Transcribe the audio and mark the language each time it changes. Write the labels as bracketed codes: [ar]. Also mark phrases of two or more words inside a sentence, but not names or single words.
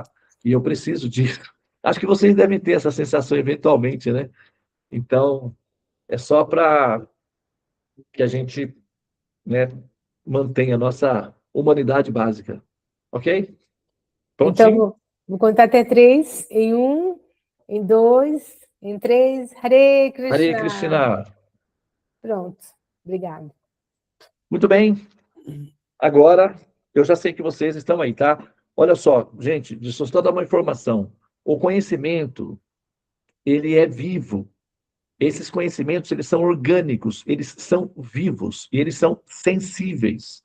[pt] E eu preciso disso. Acho que vocês devem ter essa sensação eventualmente, né? Então, é só para que a gente, né, mantenha a nossa humanidade básica. Ok? Então, Prontinho? vou contar até 3. Em 1, em 2, em 3. Hare Hare Krishna. Krishna. Pronto. Obrigada. Muito bem. Agora, eu já sei que vocês estão aí, tá? Olha só, gente, deixa eu só dar uma informação. O conhecimento, ele é vivo. Esses conhecimentos, eles são orgânicos, eles são vivos e eles são sensíveis.